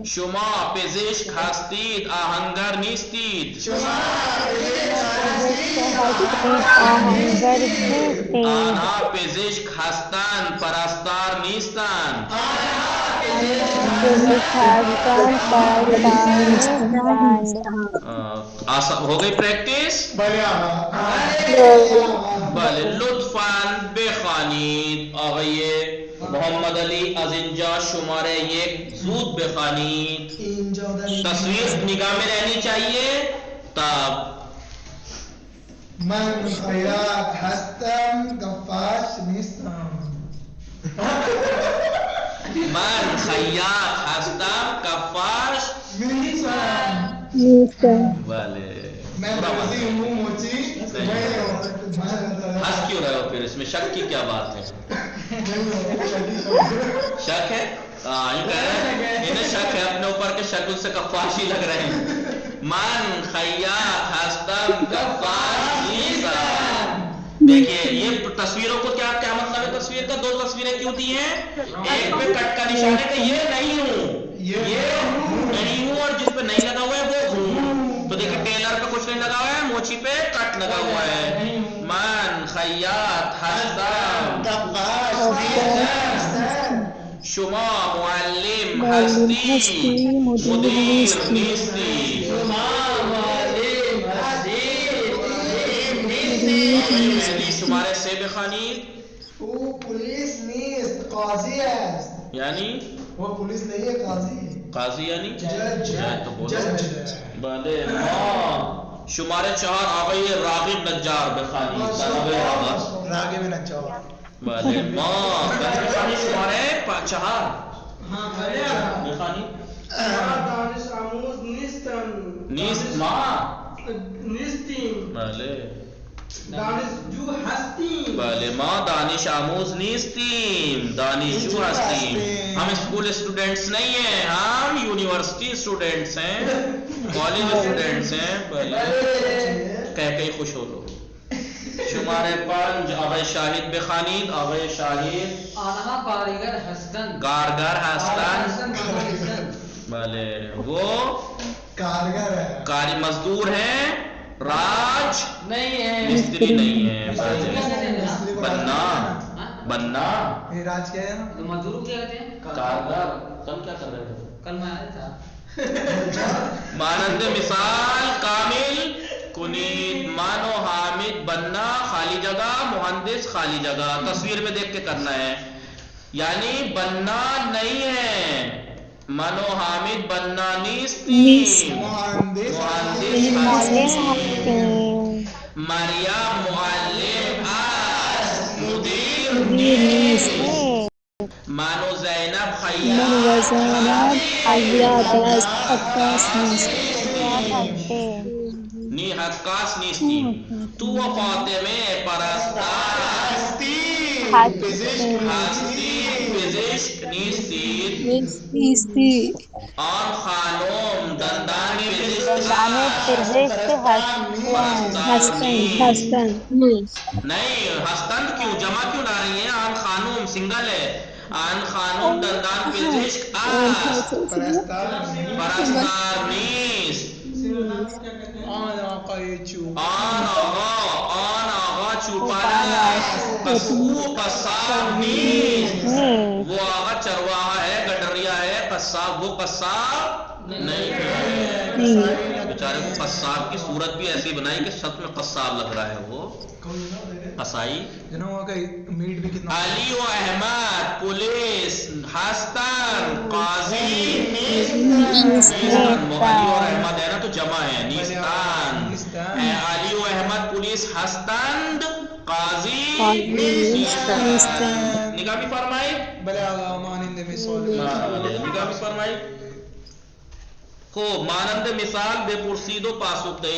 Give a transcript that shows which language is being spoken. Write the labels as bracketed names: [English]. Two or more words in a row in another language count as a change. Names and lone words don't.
[Persian] شما پزشک هستید آهنگر نیستید پزشک هستیم آهنگر نیستیم آنها پزشک هستند پرستار نیستند پزشک هستند پرستار نیستند [Urdu] ہو گئی پریکٹس [Persian] بله لطفاً بخوانید. آقای محمد علی از اینجا شماره 1 زود بخوانید. [Urdu] تصویر نگاہ میں رہنی چاہیے. تب [Persian] من خیاط هستم قفاش نیستم. من خیاط هستم کفاش نیستم. بله [Urdu] میں درزی ہوں موچی. ہنس کیوں رہے ہو پھر اس میں شک کی کیا بات ہے؟ شک ہے؟ یوں کہہ رہے ہیں انہیں شک ہے اپنے اوپر کے شکل سے کفاشی لگ رہے ہیں. [Persian] من خیاط ہستم کفاش نیستم. [Urdu] دیکھیے یہ تصویروں کو کیا مطلب ہے؟ تصویر کا 2 تصویریں کیوں دی ہیں؟ ایک پہ کٹ کا نشان ہے کہ یہ نہیں ہوں اور جس پہ نہیں لگا ہوا ہے وہ ہوں. تو دیکھیں ٹیلر پہ کچھ نہیں لگا ہوا ہے موچی پہ کٹ لگا ہوا ہے. [Persian] من خیاط هستم شما معلم هستی مدیر نیستی. شماره 3 بخوانید. او پولیس نیست قاضی است. یعنی [Urdu] وہ پولیس نہیں ہے قاضی ہے. قاضی یعنی جج. تو بولو. [Persian] بله ما شماره 4 آقای راغب نجار بخوانید. راغب نجار. بله ما بخوانید شماره 4 بخوانید. دانش آموز نیستم. نیست ما نیستیم. بله دانشجو هستیم. بله ما دانش آموز نیستیم دانشجو ہستیم. [Urdu] ہم اسکول اسٹوڈنٹس نہیں ہیں ہم یونیورسٹی اسٹوڈنٹس ہیں کالج اسٹوڈنٹس ہیں. بله کہہ کے خوش ہو لو. [Persian] شماره 5 آقای شاهد بخوانید. آقای شاهد آنها کارگر هستند کارگر هستند. بله وہ [Urdu] کارگر ہے. کاری مزدور ہیں. راج نہیں ہے مستری نہیں ہے. بننا بننا راج کیا ہے؟ مزدور کیا کہتے ہیں کارگر. تم کیا کر رہے ہو؟ کل میں آیا تھا. [Persian] مانند مثال کامل کنید مانو حامد بننا [Urdu] خالی جگہ [Persian] مہندس [Urdu] خالی جگہ. تصویر میں دیکھ کے کرنا ہے. یعنی بننا نہیں ہے منو حامد بننا [Persian] نیستیم مهندس هستیم. مریم معلم است مدیر نیست. منو زینب خیاط است عکاس نیستیم. تو و فاطمه پرستار هستیم پزشک نیستید. آن خانم دندان پزشک هستند. [Urdu] نہیں ہستند کیوں جمع کیوں لا رہی ہیں؟ [Persian] آن خانم [Urdu] سنگل ہے. [Persian] آن خانم دندان پزشک است پرستار نیست. آن آقا چوپان است. او قصاب نیست. [Urdu] وہ آقا چرواہا ہے گڈریا ہے. قصاب وہ قصاب نہیں ہے. بیچارے کو قصاب کی صورت بھی ایسی بنائی کہ سچ میں قصاب لگ رہا ہے. وہ قصائی. [Persian] علی و احمد پولیس ہستند قاضی نیستند. [Urdu] علی اور احمد ہے نا تو جمع ہے نیستند. [Persian] علی و احمد پولیس ہستند قاضی نیستند. [Urdu] نگاہ بھی فرمائی. نگاہ بھی فرمائی. [Persian] خوب مانند مثال بے پرسید و پاسخ دہی.